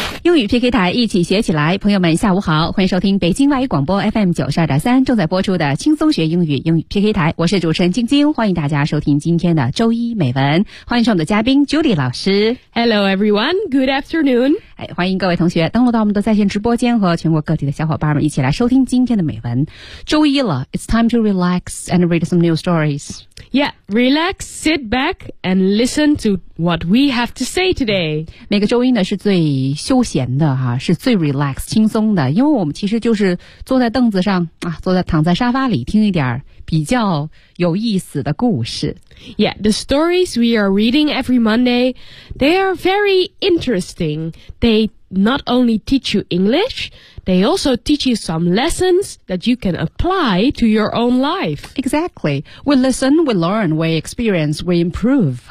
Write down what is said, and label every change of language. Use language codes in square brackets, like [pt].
[zh] 英语 PK 台一起学起来，朋友们下午好，欢迎收听北京外语广播 FM92.3 正在播出的轻松学英语英语 PK 台，我是主持人晶晶，欢迎大家收听今天的周一美文，欢迎上我们的嘉宾 Judy 老师。 [en] Hello everyone, good afternoon. [zh] 欢迎各位同学登录到我们的在线直播间，和全国各地的小伙伴们一起来收听今天的美文。周一了， [en] It's time to relax and read some new stories. Yeah, relax, sit back and listen to what we have to say today. [zh] 每个周一呢是最休闲的哈、啊，是最 relax 轻松的，因为我们其实就是坐在凳子上啊，躺在沙发里听一点比较有意思的故事。 [en] Yeah, the stories we are reading every Monday, they are very interesting. They not only teach you English, they also teach you some lessons that you can apply to your own life. Exactly. We listen, we learn, we experience, we improve.